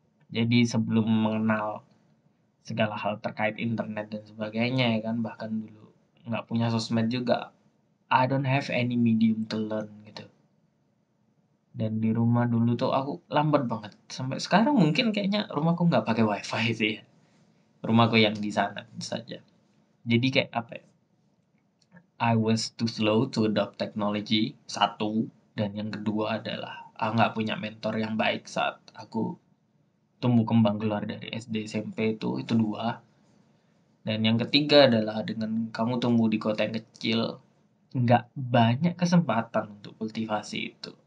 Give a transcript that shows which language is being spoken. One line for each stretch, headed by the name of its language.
Indonesian: Jadi sebelum mengenal segala hal terkait internet dan sebagainya ya kan, bahkan dulu nggak punya sosmed juga,
English: I don't have any medium to learn
Indonesian: gitu. Dan di rumah dulu tuh aku lambat banget. Sampai sekarang mungkin kayaknya rumahku nggak pakai wifi sih ya. Rumahku yang di sana saja. Jadi kayak apa ya?
English: I was too slow to adopt technology,
Indonesian: satu. Dan yang kedua adalah aku nggak punya mentor yang baik saat aku tumbuh kembang keluar dari SD SMP itu dua. Dan yang ketiga adalah dengan kamu tumbuh di kota yang kecil, nggak banyak kesempatan untuk kultivasi itu.